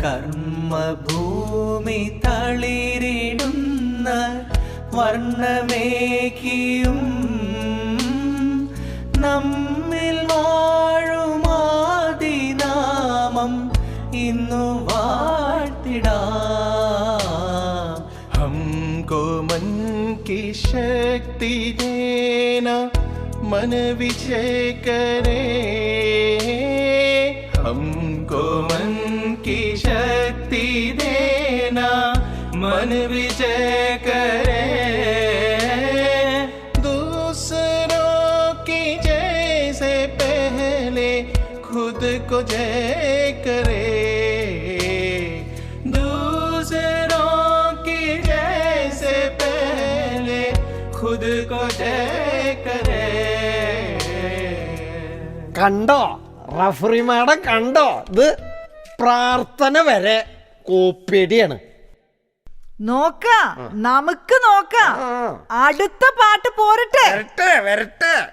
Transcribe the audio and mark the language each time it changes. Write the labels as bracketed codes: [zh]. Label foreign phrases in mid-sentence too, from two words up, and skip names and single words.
[ml] കർമ്മഭൂമി തളിരിടുന്ന വർണ്ണമേകിയും നമ്മിൽ വാഴുമാദിനാമം ഇന്നു വാഴ്ത്തിടാം. [hi] हमको मन की शक्ति देना मन विजय करे. हमको मन की शक्ति देना मन विजय करे. दूसरों की जैसे पहले खुद को जय करे. दूसरों की जैसे पहले खुद को जय करे. [ml] കണ്ടോ [en] referee madam [ml] കണ്ടോ? ഇത് പ്രാർത്ഥന വരെ കോപ്പിയടിയാണ്. നോക്കാം, നമുക്ക് നോക്കാം. അടുത്ത പാട്ട് പോരട്ടെ. വരട്ടെ.